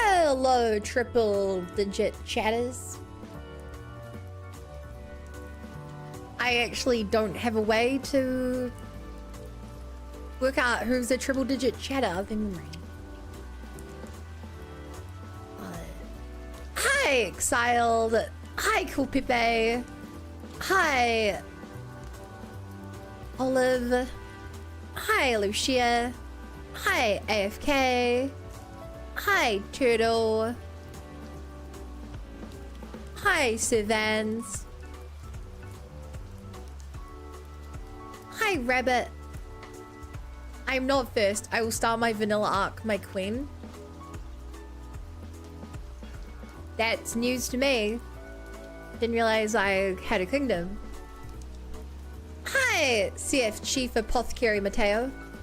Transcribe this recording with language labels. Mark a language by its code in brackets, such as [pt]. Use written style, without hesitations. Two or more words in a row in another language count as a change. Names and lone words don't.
[en] Hello, triple digit chatters. I actually don't have a way to work out who's a triple digit chatter of memory. Hi, Exiled. Hi, Cool Pepe. Hi, Olive. Hi, Lucia. Hi, AFK. Hi, Turtle. Hi, Sivans. Hi, Rabbit. I'm not first. I will start my vanilla arc, my queen. That's news to me. Didn't realize I had a kingdom. Hi, CF Chief Apothecary Mateo.